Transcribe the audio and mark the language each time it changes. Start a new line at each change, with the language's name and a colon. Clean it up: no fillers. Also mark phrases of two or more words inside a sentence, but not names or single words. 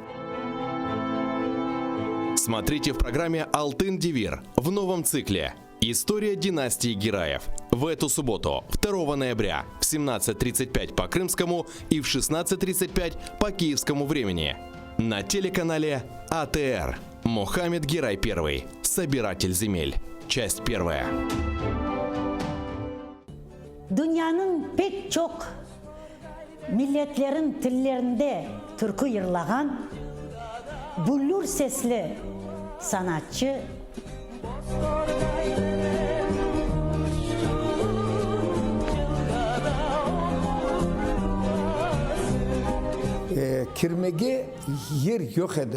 Russian: Смотрите в программе «Алтын Девир» в новом цикле «История династии Гираев». В эту субботу, 2 ноября, в 17:35 по крымскому и в 16:35 по киевскому времени. На телеканале АТР. Мухаммед Гирай I. Собиратель земель. Часть 1.
Crimean Tatar: Dünyanın pek çok milletlerin dillerinde türkü yırlagan bullur sesli sanatçı Kirmege yer yok edi.